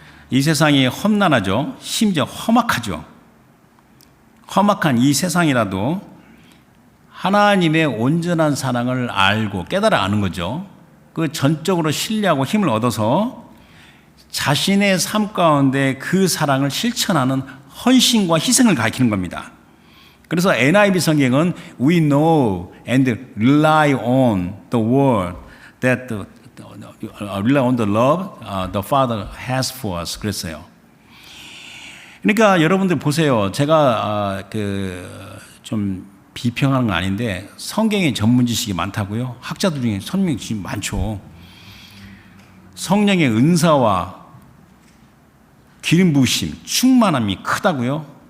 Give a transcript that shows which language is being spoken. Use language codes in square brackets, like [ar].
[ko] 이 세상이 험난하죠. 심지어 험악하죠. 험악한 이 세상이라도 하나님의 온전한 사랑을 알고 깨달아 아는 거죠. 그 전적으로 신뢰하고 힘을 얻어서 자신의 삶 가운데 그 사랑을 실천하는 헌신과 희생을 가리키는 겁니다. 그래서 NIV 성경은 [en] We know and rely on the word that rely on the love the Father has for us. [ko] 그랬어요. 그러니까 여러분들 보세요. 제가 좀 비평하는 건 아닌데 성경에 전문 지식이 많다고요? 학자들 중에 성경 지식이 많죠. 성령의 은사와 기름 부으심, 충만함이 크다고요?